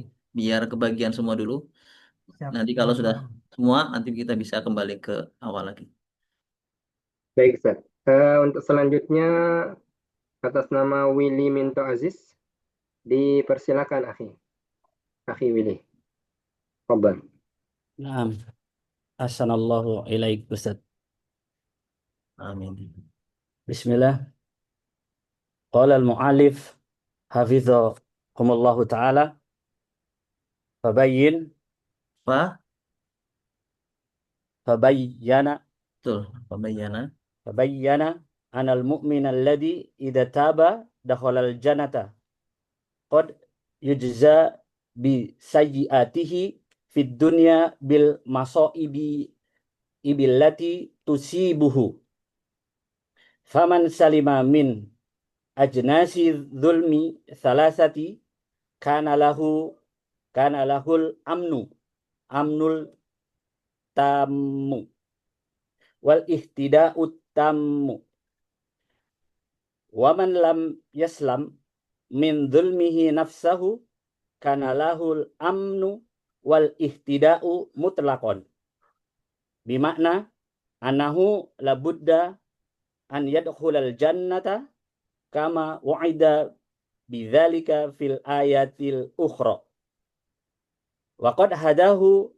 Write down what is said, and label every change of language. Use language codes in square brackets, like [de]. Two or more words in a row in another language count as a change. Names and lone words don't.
[id] biar kebagian semua dulu. siap. Nanti kalau Yang sudah kedua. semua, nanti kita bisa kembali ke awal lagi. Baik, Ustaz. Untuk selanjutnya atas nama Willy Minto Aziz, dipersilakan Akhi Willy. [ar] Fadal. Naam. أحسن الله إليك أستاذ. Amin. بسم الله. قال المؤلف حفظهم الله تعالى فبين فبين [id] Betul, pembayanan. [ar] فبين أن المؤمن الذي إذا تاب دخل الجنة قد يجزى بسيئاته في الدنيا بالمصائب التي تصيبه فمن سلم من أجناس الظلم الثلاثة كان له الأمن التام والاهتداء التام ومن لم يسلم من ظلمه نفسه كان له الأمن والاهتداء مطلقا بمعنى أنه لا بد أن يدخل الجنة كما وعد بذلك في الآية الأخرى وقد حده